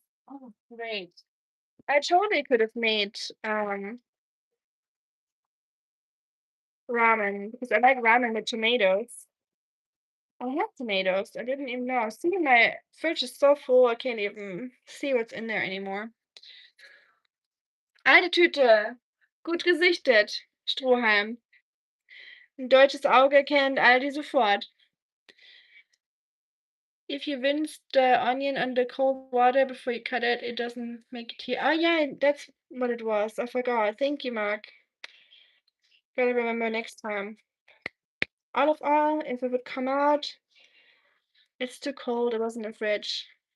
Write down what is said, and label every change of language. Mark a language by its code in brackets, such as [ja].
[en] Oh, great. I totally could have made ramen because I like ramen with tomatoes. I have tomatoes. I didn't even know. See, my fridge is so full, I can't even see what's in there anymore. [de] Eine Tüte. Gut gesichtet, Strohhalm. Ein deutsches Auge erkennt Aldi sofort. [en] If you rinse the onion under cold water before you cut it, it doesn't make it here. Oh yeah, that's what it was. I forgot. Thank you, Mark. Gotta remember next time. Olive oil, if it would come out, it's too cold. It was in the fridge.